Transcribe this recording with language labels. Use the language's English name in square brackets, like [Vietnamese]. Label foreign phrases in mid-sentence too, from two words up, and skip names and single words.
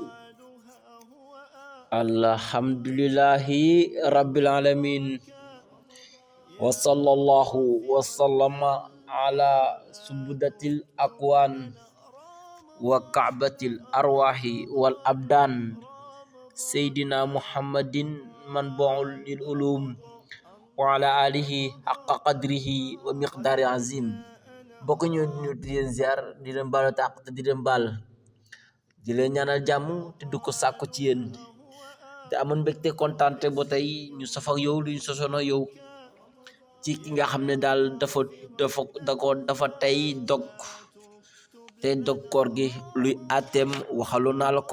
[Arabic] الحمد لله رب العالمين، وصلى الله وسلم على سبدة الأكوان وكعبة الأرواح والأبدان سيدنا محمد منبع للعلوم وعلى آله حق قدره ومقدار عظيم. [Wolof] bokk ñu di leen ziar, di leen baalu àq te di leen baal, di leen ñaanal jàmm te du ko sàkku ci yéen, te amoon mbégte kontaante ba tey ñu saf ak yow lu ñu sosoon ak yow ci ki nga xam ne daal dafa tey dog te dog koor gi luy àtteem waxaloon naa la ko.